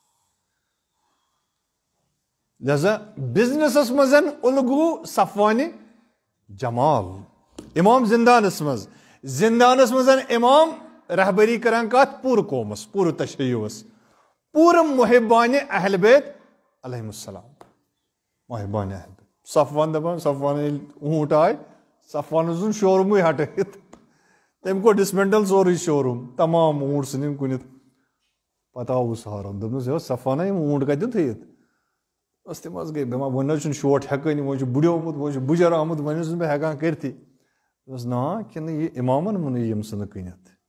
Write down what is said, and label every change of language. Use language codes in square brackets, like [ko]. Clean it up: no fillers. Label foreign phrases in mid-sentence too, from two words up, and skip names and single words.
[ks] لہذا بزنسس منٛز الگوٗ صفوانہِ جمال امام زندانس منٛز امام رہبری کران کتھ پوٗرٕ قومس پوٗرٕ تشیعُس پوٗرٕ محبانہِ اہل بیت [ar] علیہم السلام [ks] محبانہِ اہل بیت صفوان دپان صفوان ییٚلہِ اوٗنٹ آے صفوانن ژھُن شوروٗمٕے ہٹٲیِتھ تٔمۍ کوٚر ڈسمینٹل سورُے شوروٗم تمام اوٗنٹ ژھٕنِم کُنِتھ پتہٕ آوُس ہارُن دوٚپنس ہے صفوانا یِم اوٗنٹ کتٮ۪ن تھٲیِتھ بس تِم حظ گٔے بٮ۪مار وۄنۍ حظ چھُنہٕ شوٹ ہٮ۪کٲنی وۄنۍ چھُ بُڈیومُت وۄنۍ چھُ بُجر آمُت وۄنۍ حظ چھُس بہٕ ہٮ۪کان کٔرتھٕے دوٚپمس نا کِنہٕ یہِ امامن ووٚنُے یِم ژھٕنہٕ کٕنِتھ